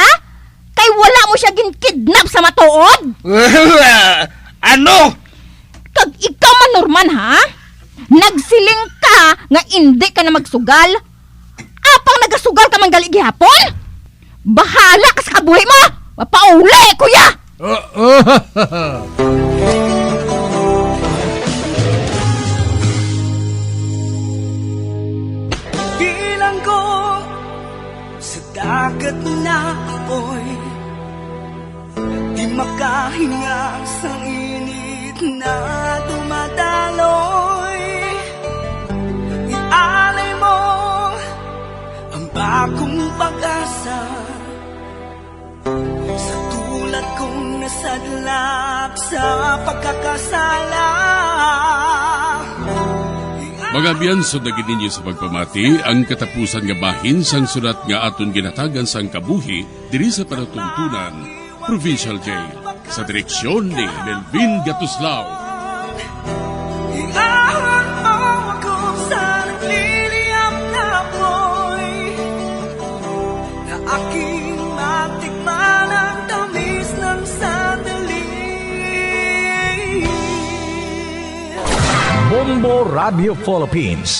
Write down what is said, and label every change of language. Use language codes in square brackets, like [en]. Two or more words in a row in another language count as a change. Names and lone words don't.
[hil] Kay wala mo siya ginkidnap sa matuod. Ano? Kag ikaw man, Norman, ha? Nagsiling ka nga hindi ka na magsugal. Apang nagasugal ka man gali gihapon? Bahala ka sa kabuhi mo. Mapauli, kuya. [tl] Bilang ko sa dagat na apoy, di makahinga sa init na dumadaloy. Ialay mo ang bagong pag-asa sa tulad kong nasadlap sa pagkakasala. [hil] Mga biyansod na gininyo sa pagpamati, ang katapusan nga bahin sang sulat nga aton ginatagan sang kabuhi diri sa panatuntunan, Provincial Jail, sa direksyon ni Melvin Gatuslao. [tl] Iahon mo ako sa nagliliyap na apoy, na aking matikman ang tamis ng sandali. [hil] Bombo Radio Philippines.